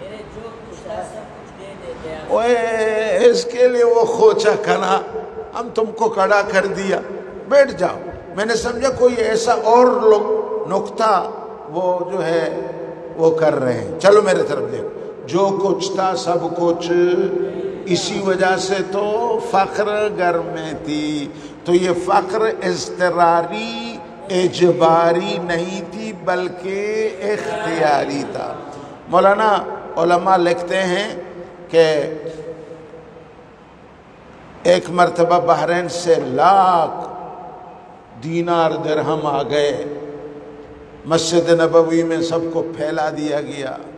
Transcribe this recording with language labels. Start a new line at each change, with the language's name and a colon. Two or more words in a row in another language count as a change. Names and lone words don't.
Urdu: اوے اس کے لیے وہ کھوچا کھنا، ہم تم کو کھڑا کر دیا، بیٹھ جاؤ۔ میں نے سمجھا کوئی ایسا اور نقطہ وہ جو ہے وہ کر رہے ہیں. چلو میرے طرف دیکھو. جو کچھ تھا سب کچھ اسی وجہ سے تو فقر گھر میں تھی. تو یہ فقر اضطراری اجباری نہیں تھی بلکہ اختیاری تھا. مولانا علماء لکھتے ہیں کہ ایک مرتبہ بحرین سے لاکھ دینار درہم آ گئے. مسجد نبوی میں سب کو پھیلا دیا گیا.